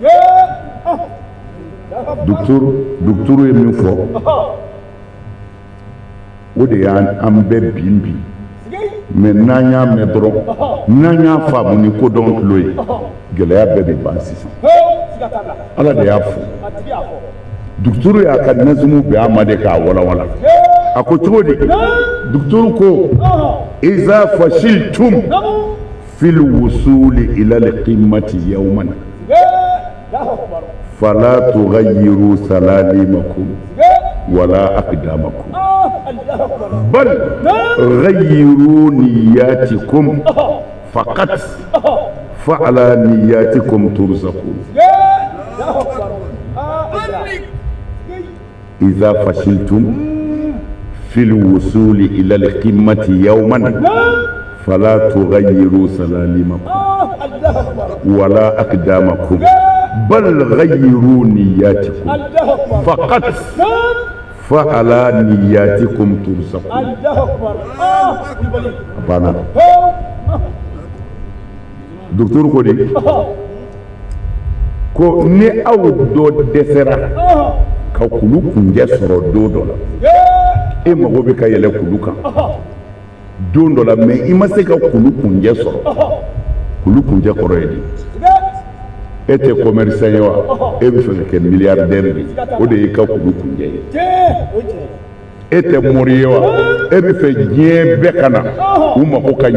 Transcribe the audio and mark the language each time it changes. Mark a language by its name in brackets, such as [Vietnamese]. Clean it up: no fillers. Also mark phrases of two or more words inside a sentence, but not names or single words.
[Bambara] docteur ye min fɔ o de y'an bɛɛ bin bi mais n'an y'a mɛn dɔrɔn n'an y'a faamu ni kodɔn tulo ye gɛlɛya bɛɛ bɛ ban sisan ala de y'a fɔ docteur y'a ka nazumu bɛɛ a ma de k'a walawala a ko cogo di docteur ko [Arabic] إذا فشلتم في الوصول إلى القمة يوما فلا تغيروا سلالمكم ولا أقدامكم بل غيروا نياتكم فقط فعلى نياتكم ترزقون إذا فشلتم في الوصول إلى القمة يوما فلا تغيروا سلالمكم ولا أقدامكم بل غيروا نياتكم فقط فعلى نياتكم ترزقون [Bambara] أبانا دكتور كودي ko ni aw dɔ dɛsɛra ka kulu kunjɛ sɔrɔ don dɔ la e mago bɛ ka yɛlɛ kulu kan don dɔ la mais i ma se ka kulu kunjɛ sɔrɔ kulu kunjɛ kɔrɔ ye di e tɛ commerçant ye wa e bɛ fɛ ka kɛ milliardaire de o de y'i ka kulu kunjɛ ye e tɛ mori ye wa e bɛ fɛ diɲɛ bɛɛ ka na u mago ka